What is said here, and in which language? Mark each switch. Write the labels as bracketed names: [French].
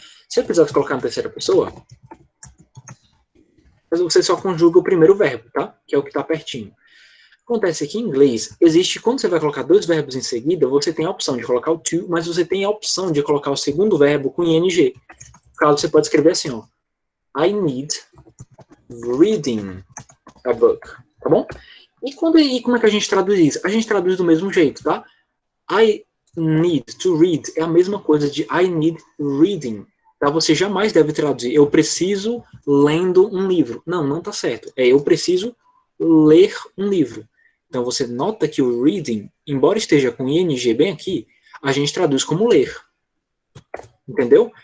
[Portuguese] Se eu precisasse colocar na terceira pessoa, você só conjuga o primeiro verbo, tá? Que é o que tá pertinho. Acontece que em inglês, existe, quando você vai colocar dois verbos em seguida, você tem a opção de colocar o to, mas você tem a opção de colocar o segundo verbo com ing. No caso, você pode escrever assim, ó. [English] I need reading a book, [Portuguese] tá bom? E como é que a gente traduz isso? A gente traduz do mesmo jeito, tá? [English] I need to read [Portuguese] é a mesma coisa de [English] I need reading. [Portuguese] Tá? Você jamais deve traduzir eu preciso lendo um livro. Não, não tá certo. É eu preciso ler um livro. Então você nota que o reading, embora esteja com ing bem aqui, a gente traduz como ler. Entendeu?